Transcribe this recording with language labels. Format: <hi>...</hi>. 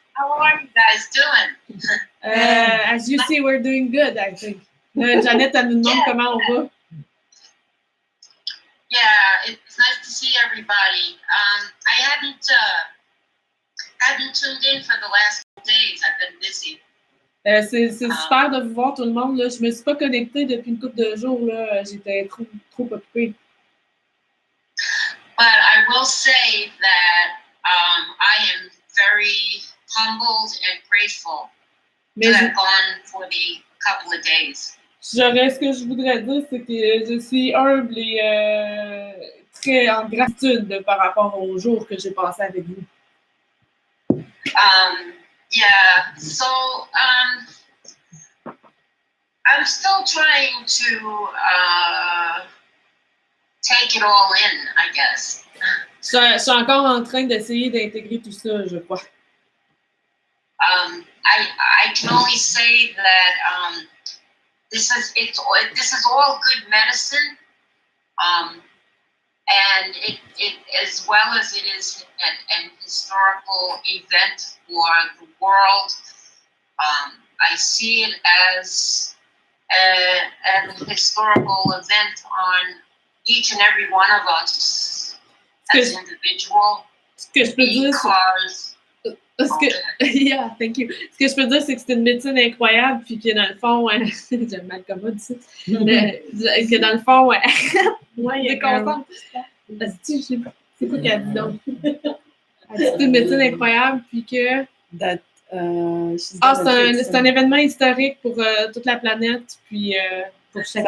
<en>How are you guys doing? As you see, we're doing good, I think. Janet,</en> <fr>elle nous demande comment on va.</fr> <en>Yeah, it's nice to see everybody. I hadn't tuned in for the last days. I've been busy.</en> <fr>C'est super de vous voir tout le monde. Là. Je me suis pas connectée depuis une couple de jours. J'étais trop occupée.</fr> <en>But I will say that I am very humbled and grateful to have gone for the couple of days.</en> <fr>Ce que je voudrais dire, c'est que je suis humble et très en gratitude par rapport aux jours que j'ai passés avec vous.</fr> <en>Yeah, so I'm still trying to take it all in, I guess.</en> <fr>Je suis encore en train d'essayer d'intégrer tout ça, je crois.</fr> <en>I can only say that this is all good medicine, and it as well as it is an historical event for the world. I see it as an historical event on each and every one of us as individual.</en> <fr>Ce que je peux dire,</fr> <en>yeah, thank you.</en> <fr>Ce que je peux dire, c'est que c'est une médecine incroyable, puis que dans le fond, j'aime mal comment dire ça, que dans le fond, c'est content. C'est quoi qu'elle dit donc? C'est une médecine incroyable, puis que c'est un événement historique pour toute la planète, puis pour chacun.</fr>